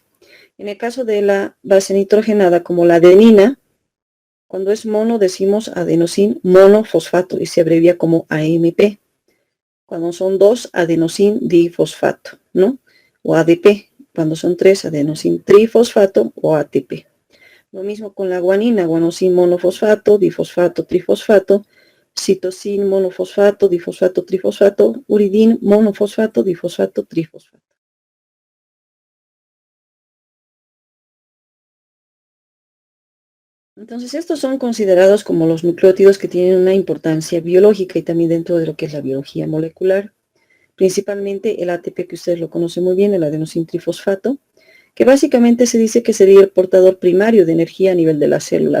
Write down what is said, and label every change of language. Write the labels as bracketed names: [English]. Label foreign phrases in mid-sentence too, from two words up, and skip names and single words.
[Spanish] En el caso de la base nitrogenada, como la adenina, cuando es mono decimos adenosin monofosfato y se abrevia como AMP. Cuando son 2, adenosin difosfato, ¿no? O ADP. Cuando son 3, adenosin trifosfato o ATP. Lo mismo con la guanina, guanosin monofosfato, difosfato, trifosfato, citosin monofosfato, difosfato, trifosfato, uridin monofosfato, difosfato, trifosfato. Entonces estos son considerados como los nucleótidos que tienen una importancia biológica y también dentro de lo que es la biología molecular. Principalmente el ATP, que ustedes lo conocen muy bien, el adenosintrifosfato, que básicamente se dice que sería el portador primario de energía a nivel de la célula.